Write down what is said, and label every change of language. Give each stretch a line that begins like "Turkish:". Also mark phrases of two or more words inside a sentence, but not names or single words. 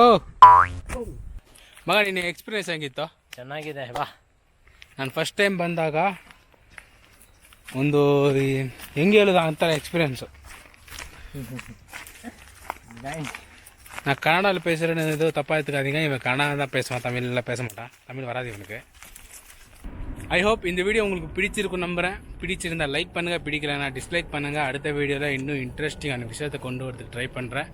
Kannada: ಮಗ ನಿನ್ನ ಎಕ್ಸ್ಪೀರಿಯನ್ಸ್ ಹೆಂಗಿತ್ತು? ಚೆನ್ನಾಗಿದೆ ಬಾ. ನಾನು
English: first time
Kannada: ಬಂದಾಗ ಒಂದು ಹೆಂಗೆ ಹೇಳೋದು ಅಂತಾರೆ ಎಕ್ಸ್ಪೀರಿಯನ್ಸು.
Tamil: நான் கன்னடாவில் பேசுகிறேன்னு ஏதோ தப்பாக எடுத்துக்காதீங்க. இவன் கன்னடா தான் பேசுவான், தமிழ்லாம் பேச மாட்டான். தமிழ் வராது இவனுக்கு.
English: I hope
Tamil: இந்த வீடியோ உங்களுக்கு பிடிச்சிருக்கும் நம்புகிறேன். பிடிச்சிருந்தால் லைக் பண்ணுங்கள், பிடிக்கலைன்னா டிஸ்லைக் பண்ணுங்கள். அடுத்த வீடியோவில் இன்னும் இன்ட்ரெஸ்டிங்கான விஷயத்தை கொண்டு வரதுக்கு ட்ரை பண்ணுறேன்.